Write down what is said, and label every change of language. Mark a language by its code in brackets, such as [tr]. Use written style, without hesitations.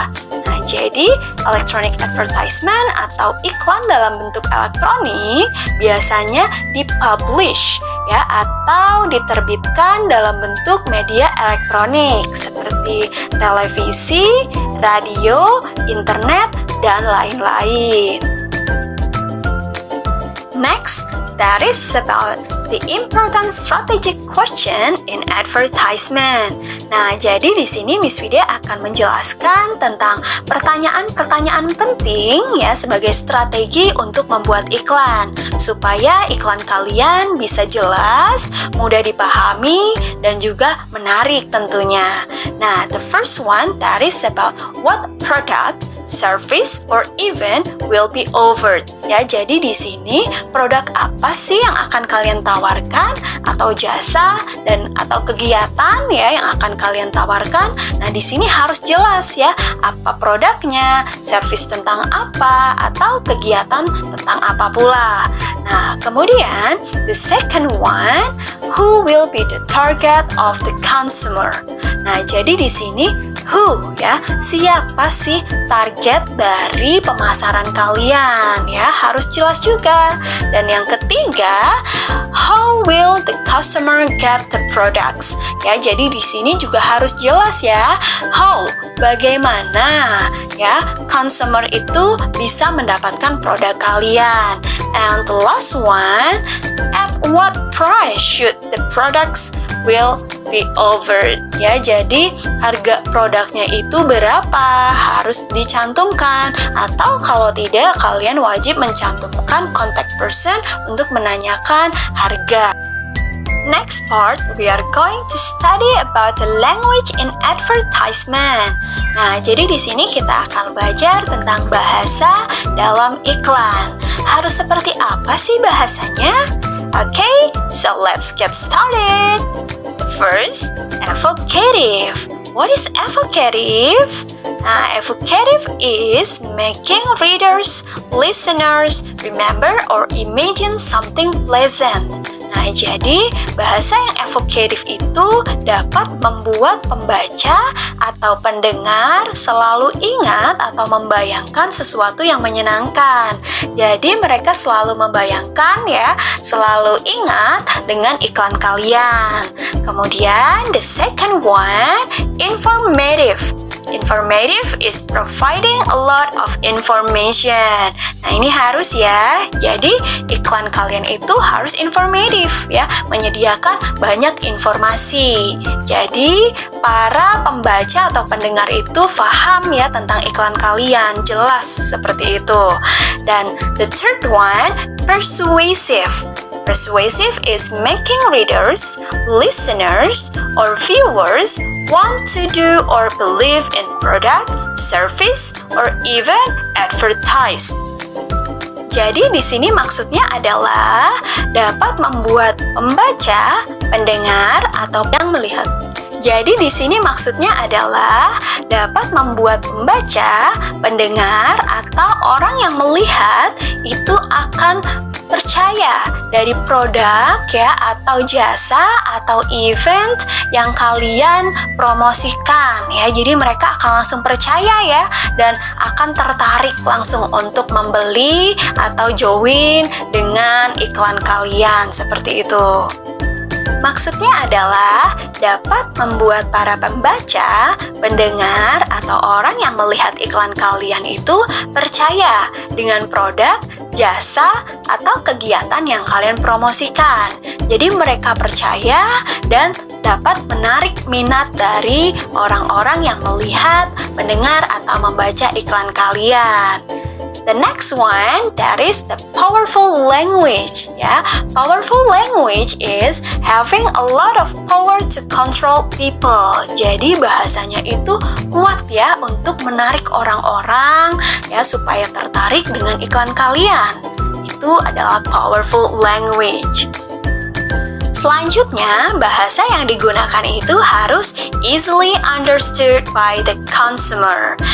[id] Nah, jadi electronic advertisement atau iklan dalam bentuk elektronik biasanya dipublish ya atau diterbitkan dalam bentuk media elektronik seperti televisi, radio, internet, dan lain-lain. [en] Next, that is about the important strategic question in advertisement. [id] Nah, jadi di sini Miss Vidya akan menjelaskan tentang pertanyaan-pertanyaan penting ya sebagai strategi untuk membuat iklan supaya iklan kalian bisa jelas, mudah dipahami dan juga menarik tentunya. [en] Nah, the first one that is about what product, service, or event will be offered. [id] Ya, jadi di sini produk apa sih yang akan kalian tawarkan atau jasa dan atau kegiatan ya yang akan kalian tawarkan. Nah, di sini harus jelas ya apa produknya, service tentang apa atau kegiatan tentang apa pula. Nah, kemudian [en] the second one, who will be the target of the consumer. [id] Nah, jadi di sini who ya, siapa sih target dari pemasaran kalian ya, harus jelas juga. Dan yang ketiga, [en] how will the customer get the products? [id] Ya, jadi di sini juga harus jelas ya, how, bagaimana ya consumer itu bisa mendapatkan produk kalian. [en] And the last one, at what price should the products will be offered. [id] Ya, jadi harga produknya itu berapa harus dicantumkan, atau kalau tidak kalian wajib mencantumkan contact person untuk menanyakan harga. [en] Next part, we are going to study about the language in advertisement. [id] Nah, jadi di sini kita akan belajar tentang bahasa dalam iklan. Harus seperti apa sih bahasanya? [en] Okay, so let's get started. First, evocative. What is evocative? Nah, evocative is making readers, listeners remember or imagine something pleasant. [id] Nah, jadi bahasa yang evocative itu dapat membuat pembaca atau pendengar selalu ingat atau membayangkan sesuatu yang menyenangkan. Jadi mereka selalu membayangkan ya, selalu ingat dengan iklan kalian. Kemudian [en] the second one, informative. Informative is providing a lot of information. [id] Nah, ini harus ya. Jadi iklan kalian itu harus informative ya, menyediakan banyak informasi. Jadi para pembaca atau pendengar itu paham ya tentang iklan kalian, jelas seperti itu. [en] Dan the third one, persuasive. Persuasive is making readers, listeners, or viewers want to do or believe in product, service, or even advertise. [id] Jadi di sini maksudnya adalah dapat membuat pembaca, pendengar, atau yang melihat. Jadi di sini maksudnya adalah dapat membuat pembaca, pendengar, atau orang yang melihat itu akan percaya dari produk ya atau jasa atau event yang kalian promosikan ya. Jadi mereka akan langsung percaya ya dan akan tertarik langsung untuk membeli atau join dengan iklan kalian seperti itu. Maksudnya adalah dapat membuat para pembaca, pendengar, atau orang yang melihat iklan kalian itu percaya dengan produk, jasa, atau kegiatan yang kalian promosikan. Jadi mereka percaya dan dapat menarik minat dari orang-orang yang melihat, mendengar, atau membaca iklan kalian. [en] The next one, that is the powerful language. Ya, powerful language is having a lot of power to control people. [id] Jadi bahasanya itu kuat ya untuk menarik orang-orang ya supaya tertarik dengan iklan kalian. Itu adalah powerful language. Selanjutnya, bahasa yang digunakan itu harus [en] easily understood by the consumer.